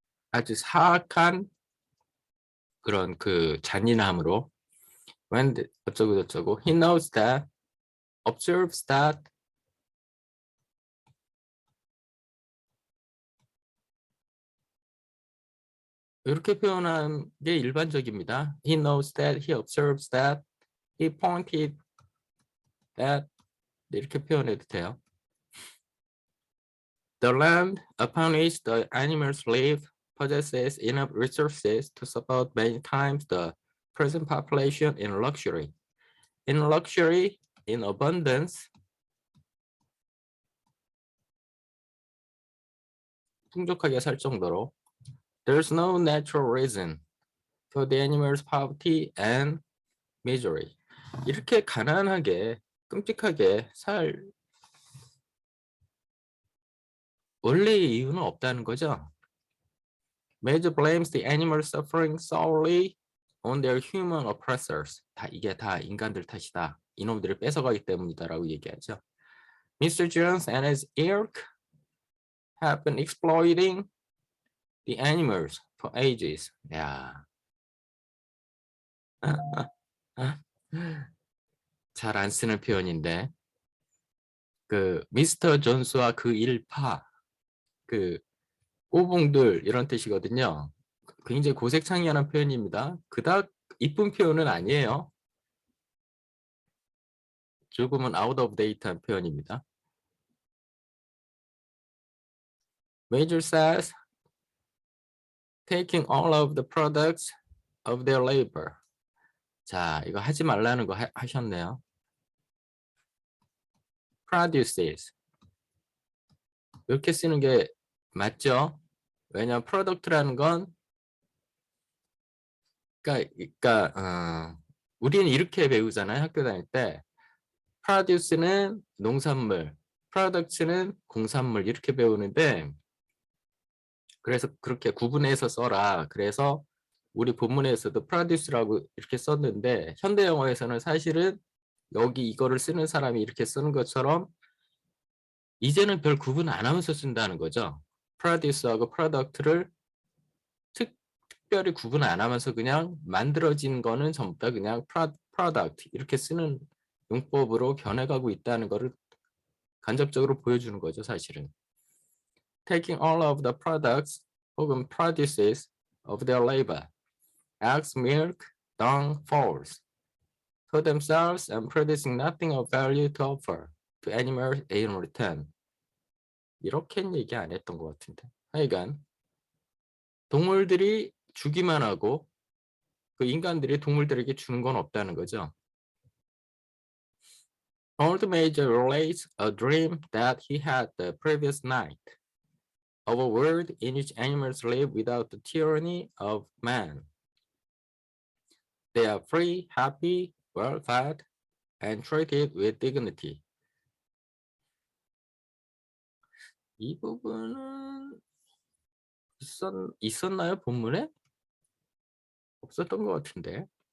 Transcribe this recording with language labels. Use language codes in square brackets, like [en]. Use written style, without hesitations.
[ko] 아주 사악한 그런 그 잔인함으로 when 어쩌고 저쩌고 [en] he knows that, observes that, [ko] 이렇게 표현한 게 일반적입니다. [en] He knows that, he observes that, he pointed that, [ko] 이렇게 표현해도 돼요. [en] The land upon which the animals live possesses enough resources to support many times the present population in luxury. In luxury, in abundance, [ko] 풍족하게 살 정도로. [en] There's no natural reason for the animals' poverty and misery. [ko] 이렇게 가난하게, 끔찍하게 살 원래의 이유는 없다는 거죠. [en] Major blames the animals suffering solely on their human oppressors. [ko] 이게 다 인간들 탓이다. 이놈들을 뺏어가기 때문이다라고 얘기하죠. [en] Mr. Jones and his ilk have been exploiting the animals for ages. [ko] 야, 잘 안 쓰는 표현인데 그 미스터 존스와 그 일파, 그 꼬붕들 이런 뜻이거든요. 굉장히 고색창의하는 표현입니다. 그닥 이쁜 표현은 아니에요. 조금은 [en] out of date [ko] 한 표현입니다. [en] Major says taking all of the products of their labor. [ko] 자, 이거 하지 말라는 거 하셨네요. Produces. 이렇게 쓰는 게 맞죠? 왜냐하면 product라는 건 그러니까 우리는 이렇게 배우잖아요. 학교 다닐 때. produce는 농산물, products는 공산물 이렇게 배우는데 그래서 그렇게 구분해서 써라. 그래서 우리 본문에서도 produce라고 이렇게 썼는데 현대 영어에서는 사실은 여기 이거를 쓰는 사람이 이렇게 쓰는 것처럼 이제는 별 구분 안 하면서 쓴다는 거죠. produce하고 product를 특별히 구분 안 하면서 그냥 만들어진 거는 전부 다 그냥 product 이렇게 쓰는 용법으로 변해가고 있다는 것을 간접적으로 보여주는 거죠, 사실은. [en] Taking all of the products 혹은 produces of their labor, eggs, milk, dung, fowls, to themselves and producing nothing of value to offer to animals in return. [ko] 이렇게는 얘기 안 했던 것 같은데. 하여간 동물들이 주기만 하고 그 인간들이 동물들에게 주는 건 없다는 거죠. [en] Old Major relates a dream that he had the previous night of a world in which animals live without the tyranny of man. They are free, happy, well-fed, and treated with dignity. [ko] 이 부분은 있었나요, 본문에? 없었던 것 같은데.